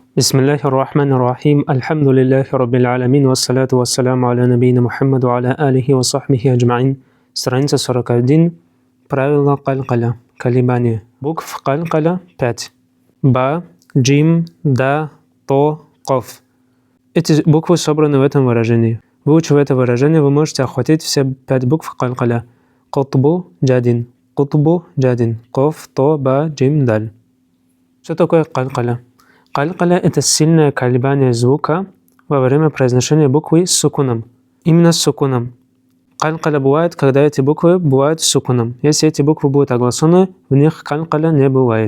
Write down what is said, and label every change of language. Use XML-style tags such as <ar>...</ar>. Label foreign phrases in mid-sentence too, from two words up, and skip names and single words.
<ar>بسم الله الرحمن الرحيم. الحمد لله رب العالمين. والصلاة والسلام على نبينا محمد على آله وصحبه أجمعين.</ar> <ru>Страница 41. Правило калькаля. Колебания. Букв калькаля 5. Ба, джим, да, то, коф. Эти буквы собраны в этом выражении. Выучив это выражение, вы можете охватить все 5 букв калькаля.</ru> <ar>قطب جد. قطب جد. قاف, طاء، باء، جيم، دال.</ar> <ru>Что такое калькаля? Калькаля – это сильное колебание звука во время произношения буквы с сукуном. Именно с сукуном. Калькаля бывает, когда эти буквы бывают с сукуном. Если эти буквы будут оглашены, в них калькаля не бывает.</ru>